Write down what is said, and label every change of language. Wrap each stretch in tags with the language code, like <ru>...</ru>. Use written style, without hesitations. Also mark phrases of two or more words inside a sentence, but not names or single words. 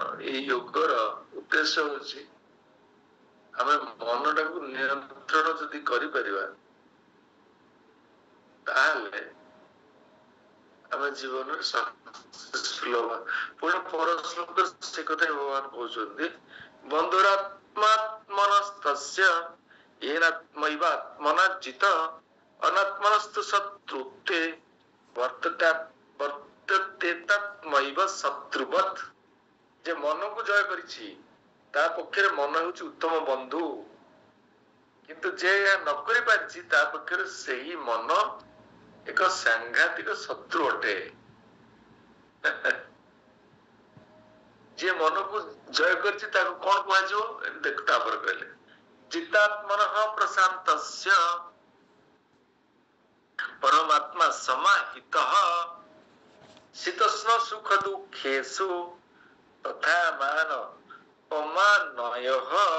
<or>ଏଇ ଯୋଗର ଉଦ୍ଦେଶ୍ୟ ହଉଛି ଆମେ ମନଟାକୁ ନିୟନ୍ତ୍ରଣ ଯଦି କରିପାରିବା, ତାହେଲେ ଆମେ ଜୀବନରେ ସକ୍ସେସଫୁଲ ହବା। ପୁଣି ପର ଶ୍ଲୋକରେ ସେ କଥା ଭଗବାନ କହୁଛନ୍ତି,</or> <sa>ବନ୍ଧୁରାତ୍ମାତ୍ମନସ୍ତସ୍ୟ येनात्मैवात्मना जित अनात्मनस्तु शत्रुत्वे वर्तते तत्मैव शत्रुवत्।</sa> <or>ଯେ ମନକୁ ଜୟ କରିଛି ତା ପକ୍ଷରେ ମନ ହେଉଛି ଉତ୍ତମ ବନ୍ଧୁ, କିନ୍ତୁ ଯେ ଏହା ନ କରିପାରିଛି ତା ପକ୍ଷରେ ସେହି ମନ ଏକ ସାଂଘାତିକ ଶତ୍ରୁ ଅଟେ। ଯିଏ ମନକୁ ଜୟ କରିଛି ତାକୁ କଣ କୁହାଯିବ, ଦେଖ ତାପରେ କହିଲେ,</or> <sa>ଚିତ୍ତାତ୍ମନଃ ପ୍ରଶାନ୍ତସ୍ୟ ପରମାତ୍ମା ସମାହିତଃ ଶୀତୋଷ୍ଣ ସୁଖ ଦୁଃଖେଷୁ ତଥା ମାନ ଅମାନୟଃ।</sa>